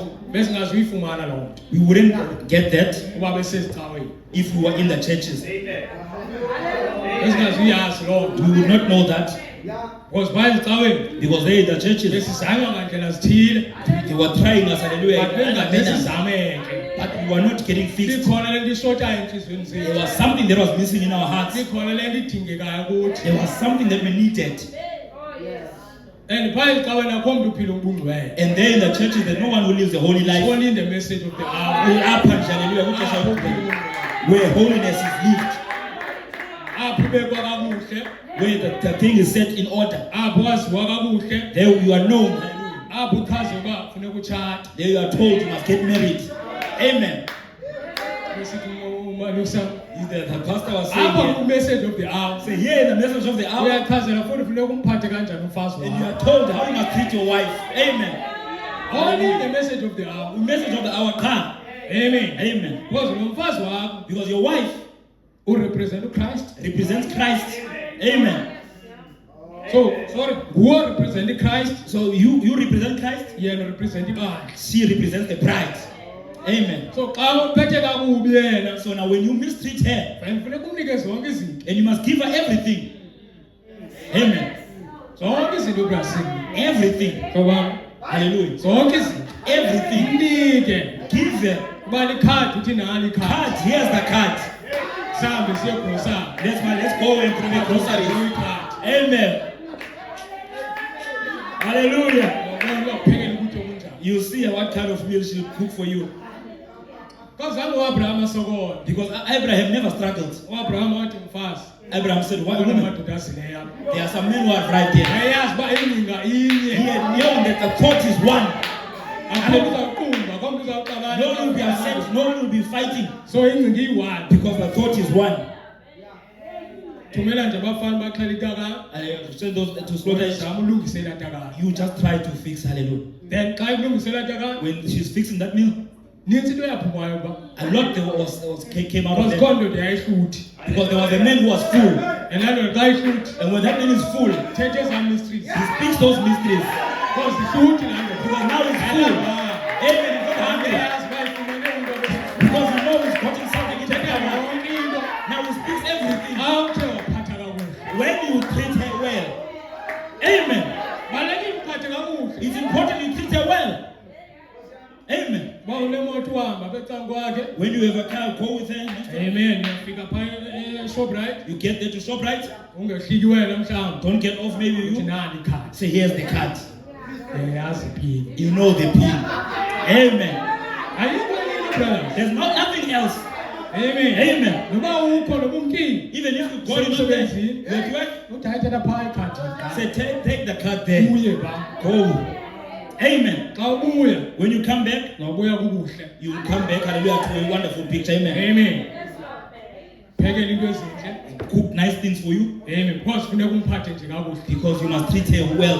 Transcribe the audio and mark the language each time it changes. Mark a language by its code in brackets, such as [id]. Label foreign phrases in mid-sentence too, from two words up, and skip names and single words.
[xh] Besingazuyifumana loo nto [en] We wouldn't get that [xh] uba besezicaweni. [en] if we were in the churches. [xh] Besingazuyazi loo nto [en] We would not know that [xh] because bayezicaweni [en] because they in the churches, [xh] besizanywa ngandlela zithile [en] they were trying us, hallelujah, [xh] but bengade [en] but [xh] sizameke. [en] we were not getting fixed. [xh] Sikhona le nto ishotayo entliziyweni [en] There [xh] zethu. [en] was something that was missing in our hearts. [xh] Sikhona le nto idingekayo kuthi. [en] There was something that we needed. [xh] And phaa ezicaweni akho mntu uphila ubungcwele. [en] And there in the churches, there's no one who lives a holy life. Only in the message of the hour. [xh] Apha nje, hallelujah, kwixesha Apho lokuphila, uphila ubungcwele. [en] where holiness is lived, [xh] Apho ubekwa kakuhle. [en] where the thing is set in order. [xh] Apho waziwa kakuhle. [en] There you are known. [xh] Apho uchazelwa uba funeka utshate. [en] There you are told you must get married. Amen. [xh] Besithi umalusa. [en] The pastor was saying [xh] Apha [en] here, ku-message of the hour. say here in the message of the hour, [xh] Uyachazela futhi funeka umphathe kanjani umfazi [en] and you [xh] wakho. [en] are told how you must treat your wife. Amen. Only in the message of the hour. The message of the hour come. Amen. Amen. [xh] Because lo mfazi wakho [en] Because your wife [xh] urepresent uChrist. [en] represents Christ. Amen. So, sorry, nguwe represent Christ, So you represent Christ. [xh] yena represent ibandla. [en] She represents the bride. Amen. [xh] So xa uphethe kakubi yena, [en] So now when you mistreat her, [xh] kufuneka umnike zonke izinto. [en] and you must give her everything. Amen. [xh] Zonke izinto brasini. [en] Everything. [xh] Ngoba [en] Hallelujah. [xh] zonke izinto. [en] Everything. [xh] Mnike. [en] Give her. [xh] Kuba likhadi uthi nali [en] Card. [xh] ikhadi. [en] Here's the card. [xh] Sihambe siye grocery. [en] Let's go and bring the groceries. Amen. Hallelujah. [xh] Ngobona uba uphekela ukutya okunjani. [en] You see what kind of meal she'll cook for you. [xh] Kazange uAbraham asokola. [en] Because Abraham never struggled. [xh] uAbraham wathi mfazi. [en] Abraham said, what [xh] Wona [en] woman? [xh] madoda azileyo apha. [en] There are some men who are right there. [xh] Yayazi uba ingcinga inye. [en] He had known that the thought is one. [xh] Akho uzaqumba, akho uzaqabana. [en] No one will be upset, no one will be fighting. [xh] So ingcinga iyi-one. [en] Because the thought is one. [xh] Thumela nje abafana baxhela itakane. [en] Send those to slaughter. [xh] Zama ulungisela itakane. [en] You just try to fix, hallelujah. [xh] Then xa ikulungisela itakane, [en] When she's fixing that meal, [xh] nintsi into yaphumayo uba. [en] a lot came out of Because them. [xh] kho ndoda yayihluthi. [en] Because there was a man who was full. [xh] And laa ndoda xa ihluthi, [en] And when that man is full, [xh] thethe ezaa mysteries. [en] he speaks those mysteries. [xh] Because ihluthi laa ndoda. [en] Because now he's full. Amen. He's not hungry. [xh] Yayazi uba ifumene into ebese- [en] Because he knows he's gotten something in the [xh] Thetha [en] camera. [xh] yonke into. [en] Now he speaks everything. [xh] Awuthe waphatha kakuhle. [en] When you treat her well. Amen. [xh] Balulekile uphathe kakuhle. [en] It's important you treat her well. Amen. [xh] Uba unemoto uhamba apha ecan'kwakhe. [en] When you have a car, go with her. Amen. [xh] Uyafika phaa eShoprite. [en] You get there to ShopRite. [xh] Ungehliki wena mhlawumbi. [en] Don't get off maybe [xh] Uthi [en] you. [xh] nali ikhadi. [en] Say, here's the card. [xh] Yayazi iphini. [en] You know the pin. Amen. [xh] Ayikho enye into, [en] brothers. There's not nothing else. Amen. Amen. [xh] Noba ukho noba umkile. [en] Even if you go in there, [xh] Semsebenzini. [en] you're at work, [xh] Uthi ayithatha phaa ikhadi. [en] say, take the card there. [xh] Ubuye phaa. [en] Go. Amen. [xh] Xa ubuya, [en] When you come back, [xh] nawubuya kukuhle. [en] you will come back, hallelujah, to a wonderful picture. Amen. [xh] Amen. Phekela into ezintle. [en] Cook nice things for you Amen. [xh] Because funeka umphathe nje kakuhle. [en] because you must treat her well.